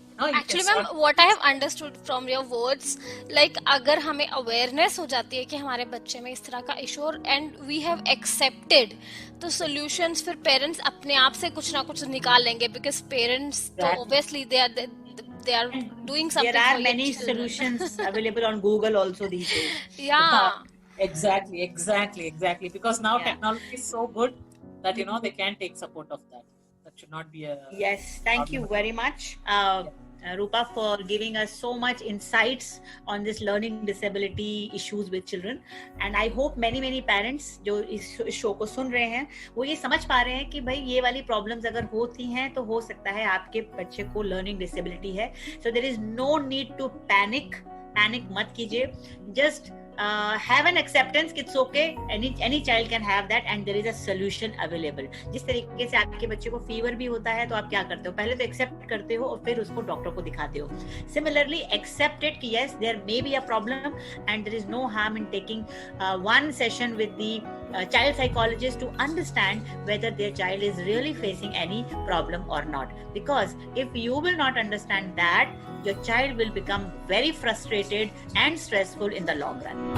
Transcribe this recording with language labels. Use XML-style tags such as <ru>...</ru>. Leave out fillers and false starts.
<hi>Actually ma'am,</hi> <en>what I have understood from your words, like</en> <hi>अगर हमें awareness हो जाती है कि हमारे बच्चे में इस तरह का issue</hi> <en>and we have accepted,</en> <hi>तो solutions फिर parents अपने आप से कुछ ना कुछ निकाल लेंगे, because parents तो</hi> <en>obviously they are doing something. There are many solutions available on Google also these days. Yeah. Exactly. Because now technology is so good that they can take support of that. That should not be a. Yes, thank you very much. Rupa, for giving us so much insights on this learning disability issues with children, and I hope many parents</en> <hi>जो इस show को सुन रहे हैं वो ये समझ पा रहे हैं कि भाई ये वाली प्रॉब्लम्स अगर होती हैं तो हो सकता है आपके बच्चे को लर्निंग डिसेबिलिटी है.</hi> <en>So there is no need to panic</en> <hi>मत कीजिए.</hi> <en>Just have an acceptance. It's okay. Any child can have that, and there is a solution available.</en> <hi>जिस तरीके से आपके बच्चे को फीवर भी होता है तो आप क्या करते हो, पहले तो एक्सेप्ट करते हो और फिर उसको डॉक्टर को दिखाते हो.</hi> <en>Similarly, accept it कि yes, there may be a problem and there is no harm in taking one session with the child psychologist to understand whether their child is really facing any problem or not. Because if you will not understand that, your child will become very frustrated and stressful in the long run.</en>